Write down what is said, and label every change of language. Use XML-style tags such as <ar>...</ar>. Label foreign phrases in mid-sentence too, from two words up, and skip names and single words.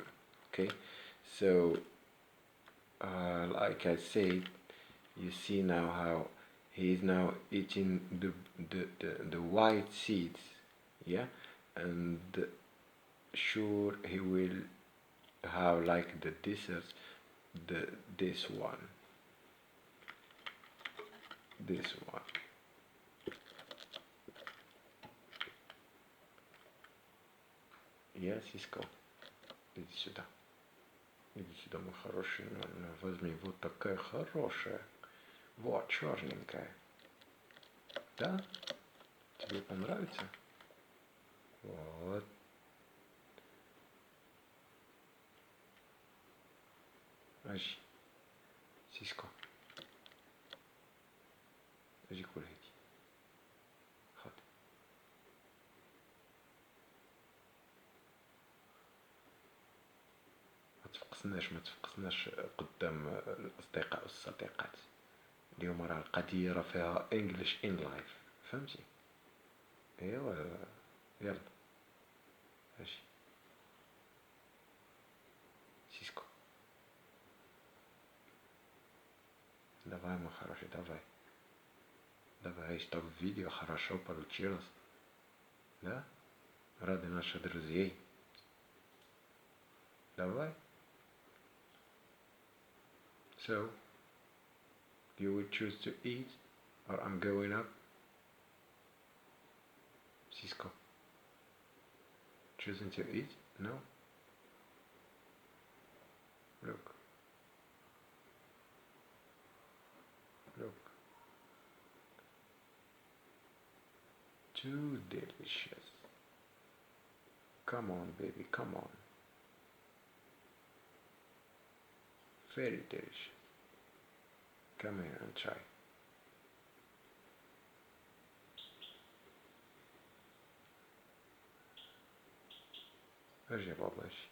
<en>Okay, so like I said, you see now how he is now eating the white seeds, yeah, and sure he will have like the dessert, this one. Yeah,</en> <ru>Cisco, иди сюда мой хороший, возьми, вот такая хорошая, вот черненькая, да? Тебе понравится? Вот.</ru> <ar>اجي سيسكو، اجي كل هادي، خد. ما تفقسناش قدام الاصدقاء والصديقات. اليوم راه القضيه راه فيها</ar> <en>English in live,</en> <ar>فهمتي؟ ايوا يلا اجي سيسكو.</ar> <ru>Давай, мой хороший, давай. Давай, чтобы видео хорошо получилось. Да? Рады наших друзей. Давай.</ru> <en>So, you would choose to eat, or I'm going up? Cisco. Choosing to eat? No? Look. Look. Too delicious. Come on, baby, come on. Very delicious. Come here and try.</en> <ar>ارجع بابا ارجع.</ar>